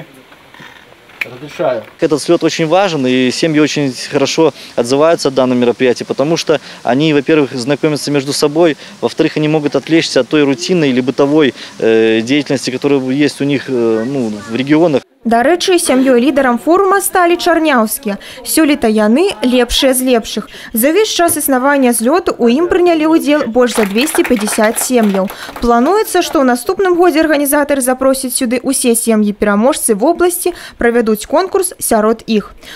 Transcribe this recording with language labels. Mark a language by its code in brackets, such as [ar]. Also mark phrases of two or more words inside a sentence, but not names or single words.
[ru] Разрешаю. Этот слет очень важен, и семьи очень хорошо отзываются о данном мероприятии, потому что они, во-первых, знакомятся между собой, во-вторых, они могут отвлечься от той рутинной или бытовой деятельности, которая есть у них в регионах. [be] Дарэчы, сям'ёй лідарам форума сталі чарняўскія. Сёлета яны лепшыя з лепшых. За ўвесь час існавання злёту у ім прынялі ўдзел больш за 250 сем'яў. Плануецца, што ў наступным годзе арганізатары запросяць сюды усе сем'і-пераможцы вобласці, правядуць конкурс сярод іх.